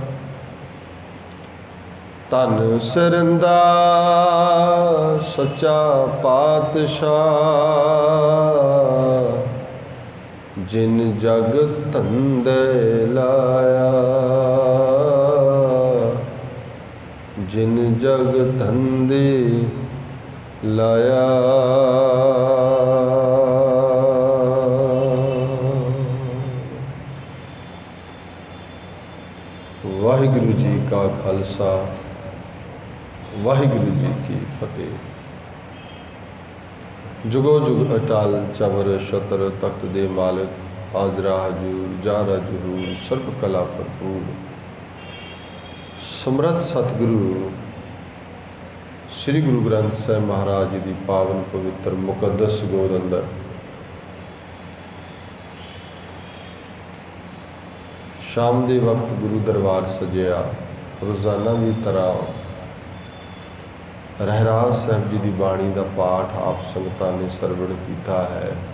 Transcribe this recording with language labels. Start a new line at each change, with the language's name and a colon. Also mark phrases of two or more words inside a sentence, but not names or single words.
Punjabi: ਧੰਨ ਸਰੰਦਾ ਸੱਚਾ ਪਾਤਸ਼ਾਹ, ਜਿਨ ਜਗ ਧੰਧੇ ਲਾਇਆ। ਜਿਨ ਜਗ ਧੰਧੇ ਲਾਇਆ। ਵਾਹਿਗੁਰੂ ਜੀ ਕਾ ਖਾਲਸਾ, ਵਾਹਿਗੁਰੂ ਜੀ ਕੀ ਫਤਿਹ। ਜੁਗੋ ਜੁਗ ਅਟੱਲ ਚਵਰ ਛਤਰ, ਤਖ਼ਤ ਦੇ ਮਾਲਕ ਹਾਜ਼ਰਾ ਹਜ਼ੂਰ, ਜ਼ਾਹਰਾ ਜ਼ਹੂਰ, ਸਰਬ ਕਲਾ ਭਰਪੂਰ। ਸਮਰੱਥ ਸਤਿਗੁਰੂ ਸ੍ਰੀ ਗੁਰੂ ਗ੍ਰੰਥ ਸਾਹਿਬ ਮਹਾਰਾਜ ਜੀ ਕੀ ਪਾਵਨ ਪਵਿੱਤਰ ਮੁਕੱਦਸ ਗੋਦ ਅੰਦਰ ਸ਼ਾਮ ਕੇ ਵਕਤ ਗੁਰੂ ਦਰਬਾਰ ਸਜਿਆ। ਰੋਜ਼ਾਨਾ ਕੀ ਤਰ੍ਹਾਂ ਰਹਿਰਾਸ ਸਾਹਿਬ ਜੀ ਕੀ ਬਾਣੀ ਕਾ ਪਾਠ ਆਪ ਸੰਗਤਾਂ ਨੇ ਸਰਵਣ ਕੀਆ ਹੈ।